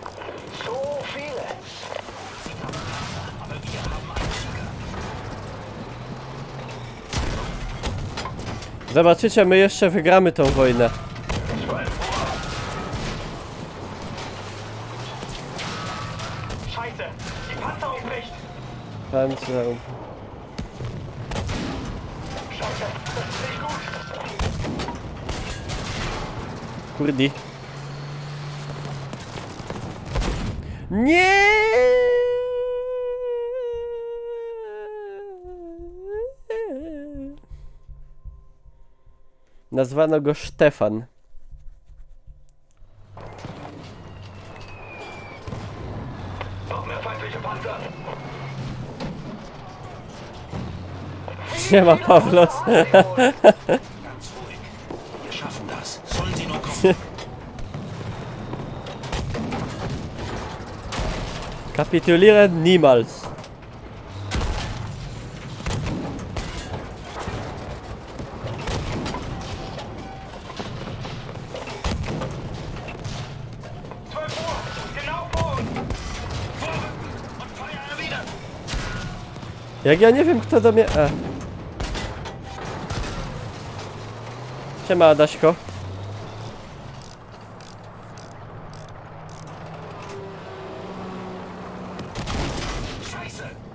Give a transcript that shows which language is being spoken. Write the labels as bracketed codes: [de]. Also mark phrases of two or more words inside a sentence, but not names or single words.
[de] So viele! Aber wir haben einen Sieger. [pl] Zobaczycie, my jeszcze wygramy tą wojnę. [de] 12 Uhr. Scheiße! Die Panzerung bricht! Panzer. Scheiße! Das ist nicht gut! [pl] Kurdi. Nie! Nazwano go Stefan. [de] Noch mehr feindliche Panzer! [pl] Siema, Pawlos. [de] Ganz ruhig. Wir schaffen das. Sollen sie nur kommen. Kapitulieren niemals. Genau vor uns! Vorrücken und Feuer erwidern! [pl] Jak ja nie wiem, kto do mnie... Siema, Adaśko. [de] Scheiße!